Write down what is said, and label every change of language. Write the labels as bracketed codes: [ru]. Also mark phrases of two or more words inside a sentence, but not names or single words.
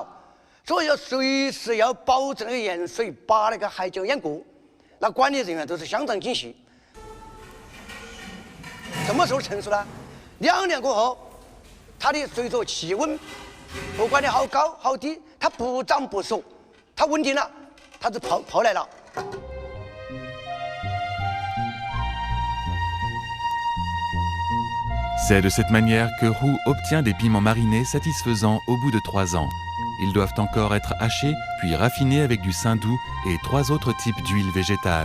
[zh] 所以要随时要保证那个盐水把那个海椒淹过，那管理人员都是相当精细。什么时候成熟呢？2年过后，它的随着气温不管的好高好低，它不长不熟，它稳定了，它就泡来了。 [fr] C'est de cette manière que Roux obtient des piments marinés satisfaisants au bout de 3 ans. Ils doivent encore être hachés, puis raffinés avec du saindoux et 3 autres types d'huile végétale.